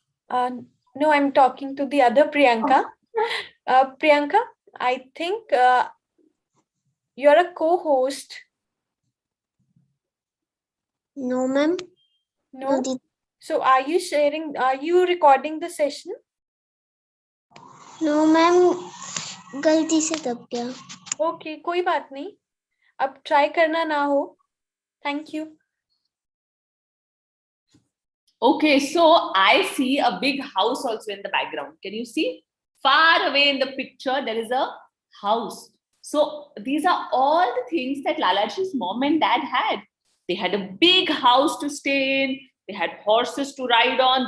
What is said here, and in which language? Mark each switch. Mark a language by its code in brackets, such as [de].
[en] No, I'm talking to the other Priyanka. Priyanka, I think you're a co-host. No, ma'am. No. So are you recording the session? No, ma'am. [hi] गलती से दब गया. Okay, कोई बात नहीं. अब try करना ना हो. [en] Thank you. Okay, so I see a big house also in the background. Can you see? Far away in the picture, there is a house. So these are all the things that Lalaji's mom and dad had. They had a big house to stay in. They had horses to ride on.